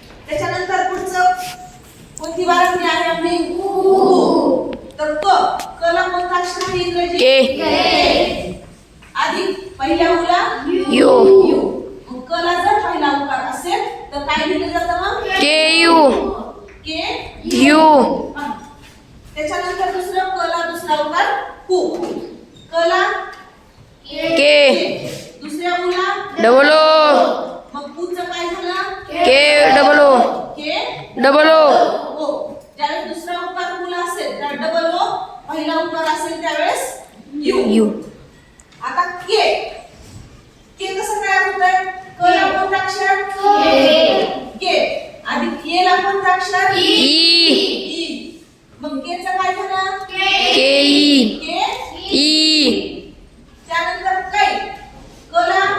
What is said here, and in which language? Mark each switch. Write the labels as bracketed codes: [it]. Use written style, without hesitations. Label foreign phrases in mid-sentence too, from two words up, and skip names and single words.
[mr] त्याच्यानंतर पुढचं कोणती बाराखडी आहे आपली उ. तर क ला कोणतं अक्षर आहे इंग्रजी के अधिक पहिल्या उला यू. मग क ला जर पहिला उकार असेल तर काय लिहिलं जातं मग के यू के यू. त्याच्यानंतर दुसरं क ला दुसरा उकार कु. क ला के दुसऱ्या उला [en] double O. [mr] मग कुचं काय झालं [en] K double O [mr] के [en] double O. [mr] ओ. ज्यावेळेस दुसरा उकार कुला असेल तर [en] double O [mr] पहिला उकार असेल त्यावेळेस यू यू. आता के के कसं तयार होतंय क ला कोणतं अक्षर के अधिक ए ला कोणतं अक्षर ई. मग के चं काय झालं के ई के ई. त्यानंतर कै क